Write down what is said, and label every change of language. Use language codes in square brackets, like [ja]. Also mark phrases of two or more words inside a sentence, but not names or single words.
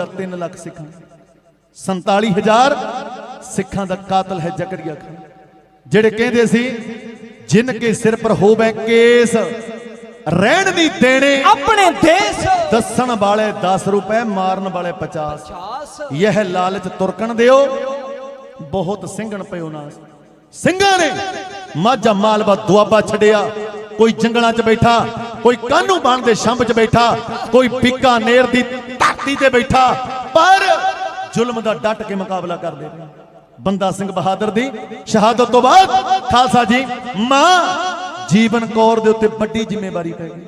[pa] 3 ਲੱਖ ਸਿੱਖਾਂ, 47,000 ਸਿੱਖਾਂ ਦਾ ਕਾਤਲ ਹੈ ਜ਼ਕਰੀਆ ਖਾਨ, ਜਿਹੜੇ ਕਹਿੰਦੇ ਸੀ [hi] जिन के सिर पर [pa] ਹੋਵੇ ਕੇਸ, ਰਹਿਣ ਨਹੀਂ ਦੇਣੇ ਆਪਣੇ ਦੇਸ਼, ਦੱਸਣ ਵਾਲੇ 10 ਰੁਪਏ ਮਾਰਨ ਵਾਲੇ 50। [hi] यह लालच तुरकन दियो, बहुत सिंघण पयो नास। [pa] ਸਿੰਘਾਂ ਨੇ ਮਾਝਾ ਮਾਲਵਾ ਦੁਆਬਾ ਛੱਡਿਆ, ਕੋਈ ਜੰਗਲਾਂ 'ਚ ਬੈਠਾ, ਕੋਈ ਕਾਨੂੰ ਬਾਣ ਦੇ ਛੰਭ 'ਚ ਬੈਠਾ, ਕੋਈ ਬੀਕਾਨੇਰ ਦੀ ਧਰਤੀ ਤੇ ਬੈਠਾ, ਪਰ ਜ਼ੁਲਮ ਦਾ ਡਟ ਕੇ ਮੁਕਾਬਲਾ ਕਰਦੇ ਰਹੇ। ਬੰਦਾ ਸਿੰਘ ਬਹਾਦਰ ਦੀ ਸ਼ਹਾਦਤ ਤੋਂ ਬਾਅਦ ਖਾਲਸਾ ਜੀ ਮਾਂ ਜੀਵਨ ਕੌਰ ਦੇ ਉੱਤੇ ਵੱਡੀ ਜ਼ਿੰਮੇਵਾਰੀ ਪੈ ਗਈ।